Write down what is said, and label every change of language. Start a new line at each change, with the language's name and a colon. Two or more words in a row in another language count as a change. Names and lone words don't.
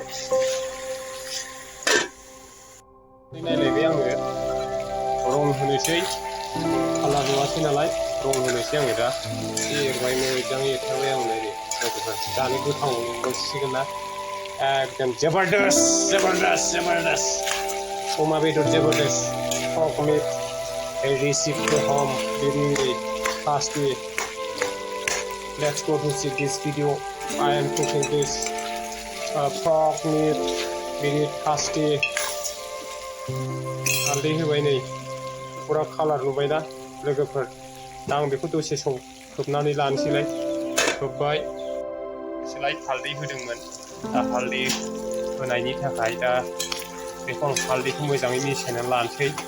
Bodo: नायलायबाय आङो, रं होनोसै। कालार नुवासै नालाय रं होनोसै आङो दा। एसे एरबाय, मोजाङै एरथारबाय आङो नै लोगोफोर। जानो गोथाव मोनसिगोन ना एकदम जबरदस्त अमा बेदर जबरदस्त
English: pork meat, a recipe to home, very tasty. Let's go to see this video. I am cooking this pork meat, very tasty.
Bodo: हालदै होबाय नै, फुरा कालार नुबायना लोगोफोर। दा आं बेखौ दसे सम खोबनानै लानोसैलाय। खोब्बाय, हालदै होदोंमोन। दा हालदै होनायनि थाखाय दा बेखौ आं हालदैखौ मोजाङै मिसायनानै लानोसै।